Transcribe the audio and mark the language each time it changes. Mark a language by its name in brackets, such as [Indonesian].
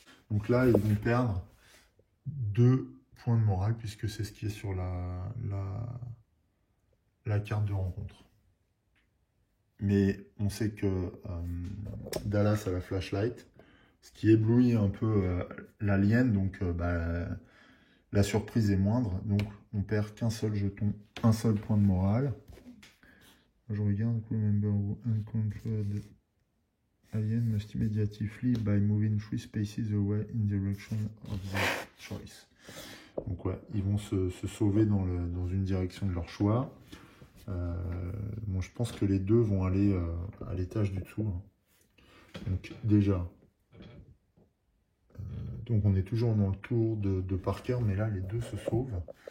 [French] Donc là, ils vont perdre 2 points de morale, puisque c'est ce qui est sur la carte de rencontre. Mais on sait que Dallas a la flashlight, ce qui éblouit un peu l'alien, donc la surprise est moindre. Donc on perd qu'un seul jeton, un seul point de morale. Je regarde, [English] remember uncontrolled alien must immediately by moving 3 spaces away in direction of their choice. [French] Donc ouais, ils vont se sauver dans une direction de leur choix. Bon, je pense que les 2 vont aller à l'étage du dessous. Hein. Donc déjà, donc on est toujours dans le tour de Parker, mais là les 2 se sauvent.